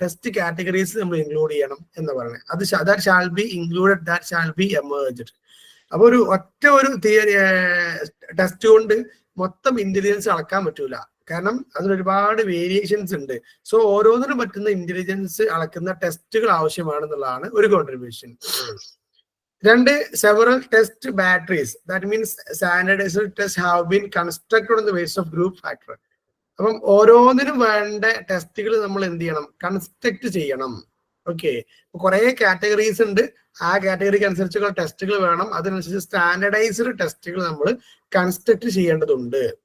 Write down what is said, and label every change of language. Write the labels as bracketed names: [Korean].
[Malayalam] Test categories നമ്മൾ include ചെയ്യണം എന്ന് പറയുന്നത്. [English] അത് that shall be included, that shall be emerged. [Malayalam] അപ്പൊ ഒരു തിയറി ടെസ്റ്റ് കൊണ്ട് മൊത്തം ഇന്റലിജൻസ് അളക്കാൻ പറ്റൂല. കാരണം അതിന് ഒരുപാട് വേരിയേഷൻസ് ഉണ്ട്. സോ ഓരോന്നിനും പറ്റുന്ന ഇന്റലിജൻസ് അളക്കുന്ന ടെസ്റ്റുകൾ ആവശ്യമാണെന്നുള്ളതാണ് ഒരു contribution. [English] 2, several test batteries. That means standardized tests have been constructed on the basis of group factor. [Malayalam] അപ്പം ഓരോന്നിനും വേണ്ട ടെസ്റ്റുകൾ നമ്മൾ എന്ത് ചെയ്യണം, കൺസ്ട്രക്ട് ചെയ്യണം. ഓക്കെ, കുറെ കാറ്റഗറീസ് ഉണ്ട്. ആ കാറ്റഗറിക്ക് അനുസരിച്ചുള്ള ടെസ്റ്റുകൾ വേണം. അതിനനുസരിച്ച് സ്റ്റാൻഡർഡൈസ്ഡ് ടെസ്റ്റുകൾ നമ്മൾ കൺസ്ട്രക്ട് ചെയ്യേണ്ടതുണ്ട്.